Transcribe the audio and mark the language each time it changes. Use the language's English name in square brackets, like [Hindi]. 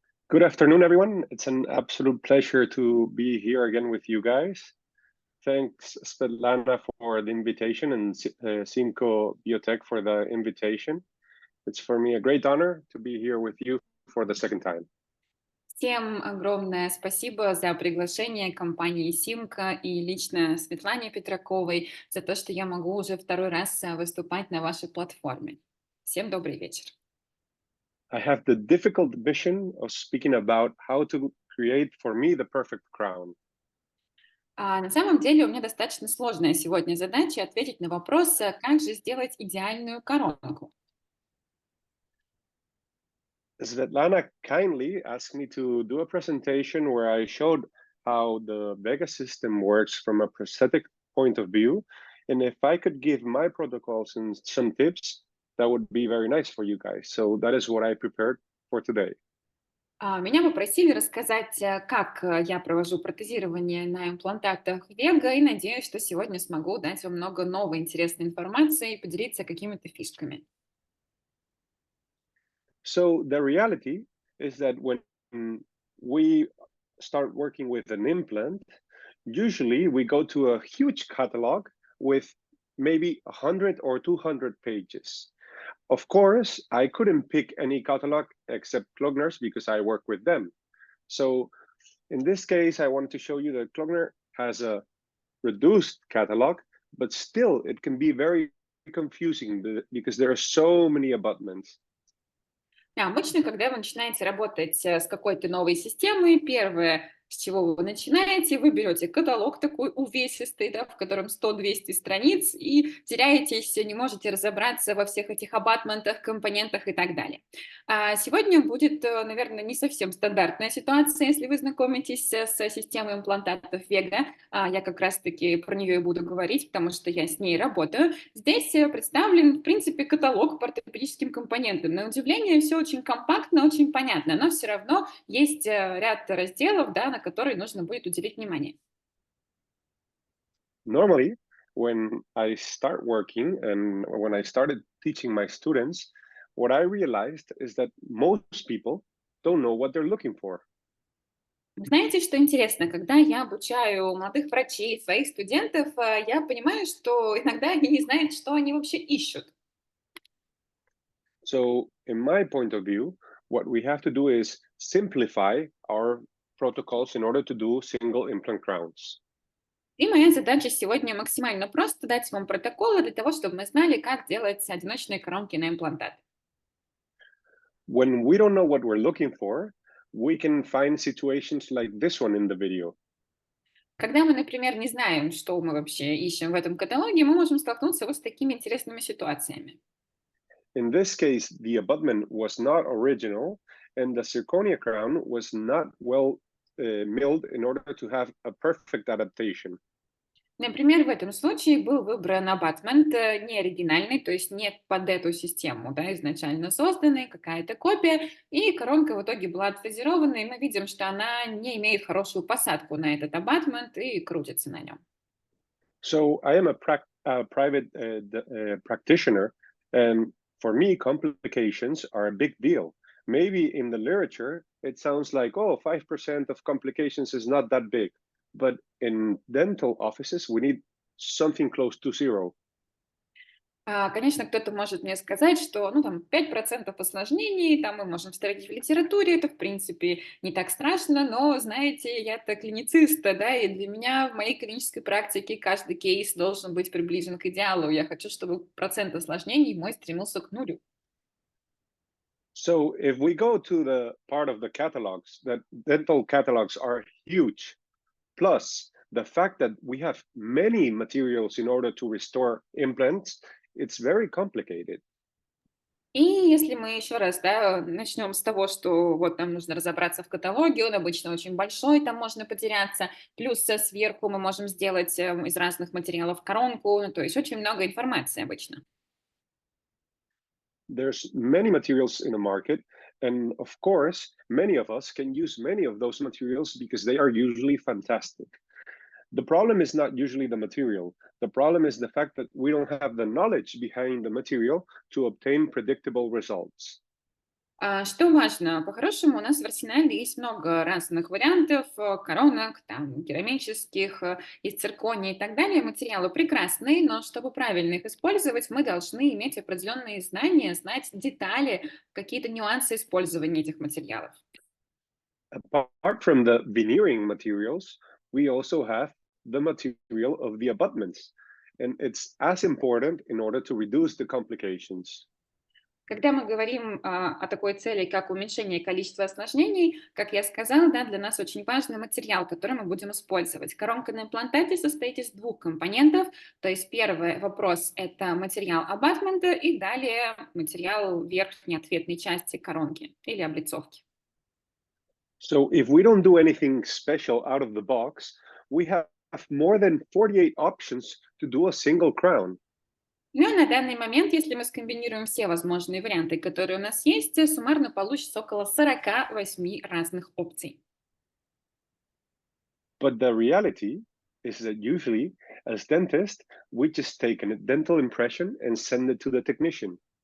[English] Good afternoon, everyone. It's an absolute pleasure to be here again with you guys. Thanks, Svetlana, for the invitation and Cinco Biotech for the invitation. It's for me a great honor to be here with you for the second time. [Russian] Всем огромное спасибо за приглашение компании Симка и лично Светлане Петраковой за то, что я могу уже второй раз выступать на вашей платформе. Всем добрый вечер. [English] I have the difficult mission of speaking about how to create for me the perfect crown. [Russian] На самом деле у меня достаточно сложная сегодня задача ответить на вопрос, как же сделать идеальную коронку. [English] Svetlana kindly asked me to do a presentation where I showed how the VEGA system works from a prosthetic point of view. And if I could give my protocols and some tips, that would be very nice for you guys. So that is what I prepared for today. [Russian] Меня попросили рассказать, как я провожу протезирование на имплантатах VEGA, и надеюсь, что сегодня смогу дать вам много новой интересной информации и поделиться какими-то фишками. [English] So the reality is that when we start working with an implant, usually we go to a huge catalog with maybe 100 or 200 pages. Of course, I couldn't pick any catalog except Klogner's because I work with them. So in this case, I wanted to show you that Klogner has a reduced catalog, but still it can be very confusing because there are so many abutments. [Russian] Обычно, когда вы начинаете работать с какой-то новой системой, первое, с чего вы начинаете, вы берете каталог такой увесистый, да, в котором 100-200 страниц, и теряетесь, не можете разобраться во всех этих абатментах, компонентах и так далее. Сегодня будет, наверное, не совсем стандартная ситуация, если вы знакомитесь с системой имплантатов VEGA. Я как раз-таки про нее и буду говорить, потому что я с ней работаю. Здесь представлен, в принципе, каталог по ортопедическим компонентам. На удивление, все очень компактно, очень понятно, но все равно есть ряд разделов, да, на которые нужно будет уделить внимание. [English] Normally, when I start working and when I started teaching my students, what I realized is that most people don't know what they're looking for. [Russian] Знаете, что интересно? Когда я обучаю молодых врачей, своих студентов, я понимаю, что иногда они не знают, что они вообще ищут. [English] So, in my point of view, what we have to do is simplify our protocols in order to do single implant crowns. [Russian] И моя задача сегодня максимально просто дать вам протоколы для того, чтобы мы знали, как делать одиночные коронки на имплантат. [English] When we don't know what we're looking for, we can find situations like this one in the video. [Russian] Когда мы, например, не знаем, что мы вообще ищем в этом каталоге, мы можем столкнуться вот с такими интересными ситуациями. [English] In this case, the abutment was not original and the zirconia crown was not well milled in order to have a perfect adaptation. [Russian] Например, в этом случае был выбран абатмент не оригинальный, то есть не под эту систему, да, изначально созданный, какая-то копия, и коронка в итоге была отфрезерована, и мы видим, что она не имеет хорошую посадку на этот абатмент и крутится на нем. [English] So I am a private practitioner, and for me, complications are a big deal. Maybe in the literature, it sounds like, oh, 5% of complications is not that big. But in dental offices, we need something close to zero. [Russian] Конечно, кто-то может мне сказать, что ну, там 5% осложнений, там мы можем встретить в литературе, это, в принципе, не так страшно, но, знаете, я-то клинициста, да, и для меня в моей клинической практике каждый кейс должен быть приближен к идеалу. Я хочу, чтобы процент осложнений мой стремился к нулю. [English] So if we go to the part of the catalogs, that dental catalogs are huge. Plus, the fact that we have many materials in order to restore implants, it's very complicated. [Russian] И если мы еще раз, да, начнем с того, что вот нам нужно разобраться в каталоге, он обычно очень большой, там можно потеряться, плюс сверху мы можем сделать из разных материалов коронку, ну, то есть очень много информации обычно. [English] There's many materials in the market, and of course, many of us can use many of those materials because they are usually fantastic. The problem is not usually the material. The problem is the fact that we don't have the knowledge behind the material to obtain predictable results. [Russian] Что важно, по-хорошему у нас в арсенале есть много разных вариантов коронок, там, керамических, из циркония и так далее. Материалы прекрасные, но чтобы правильно их использовать, мы должны иметь определенные знания, знать детали, какие-то нюансы использования этих материалов. [English] Apart from the veneering materials, we also have the material of the abutments, and it's as important in order to reduce the complications. [Russian] Когда мы говорим о такой цели, как уменьшение количества осложнений, как я сказала, да, для нас очень важный материал, который мы будем использовать. Коронка на имплантате состоит из двух компонентов. То есть первый вопрос– это материал абатмента и далее материал верхней ответной части коронки или облицовки. [English] So if we don't do anything special out of the box, we have more than 48 options to do a single crown. [Russian] Ну и на данный момент, если мы скомбинируем все возможные варианты, которые у нас есть, суммарно получится около 48 разных опций. [English] But the reality is that usually, as dentists, we just take a dental impression and send it to the technician.